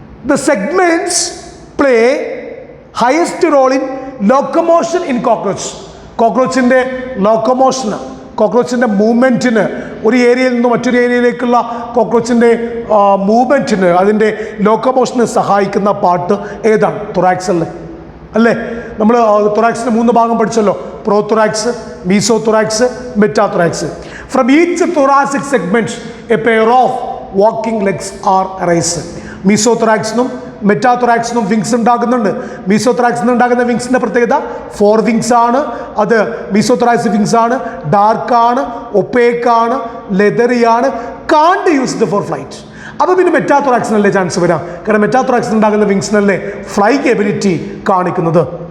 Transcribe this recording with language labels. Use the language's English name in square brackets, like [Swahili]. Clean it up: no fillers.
[English] The segments play highest role in locomotion in cockroach. [Malayalam] കോക്രോച്ചിൻ്റെ ലോക്കോമോഷന്, കോക്രോച്ചിൻ്റെ മൂവ്മെൻറ്റിന്, ഒരു ഏരിയയിൽ നിന്ന് മറ്റൊരു ഏരിയയിലേക്കുള്ള കോക്രോച്ചിൻ്റെ മൂവ്മെൻറ്റിന്, അതിൻ്റെ ലോക്കോമോഷന് സഹായിക്കുന്ന പാർട്ട് ഏതാണ്? തൊറാക്സ് അല്ലേ? നമ്മൾ തൊറാക്സിൻ്റെ 3 ഭാഗം പഠിച്ചല്ലോ, പ്രോതൊറാക്സ്, മീസോതൊറാക്സ്, മെറ്റാതൊറാക്സ്. [English] From each thoracic segment a pair of walking legs are arise. [Malayalam] മീസോതൊറാക്സിനും മെറ്റാതൊറാക്സിനും wings ഉണ്ടാകുന്നുണ്ട്. മീസോതൊറാക്സിന് ഉണ്ടാകുന്ന വിങ്സിൻ്റെ പ്രത്യേകത 4 വിങ്സ് ആണ്. അത് മീസോതൊറാക്സ് വിങ്സ് ആണ്, ഡാർക്കാണ്, ഒപ്പേക്കാണ്, ലെതറിയാണ്, [English] Can't used for flight. [Malayalam] അപ്പോൾ പിന്നെ മെറ്റാതൊറാക്സിനല്ലേ ചാൻസ് വരാം, കാരണം മെറ്റാതൊറാക്സിന് ഉണ്ടാകുന്ന വിങ്സിനല്ലേ ഫ്ലൈങ് എബിലിറ്റി കാണിക്കുന്നത്.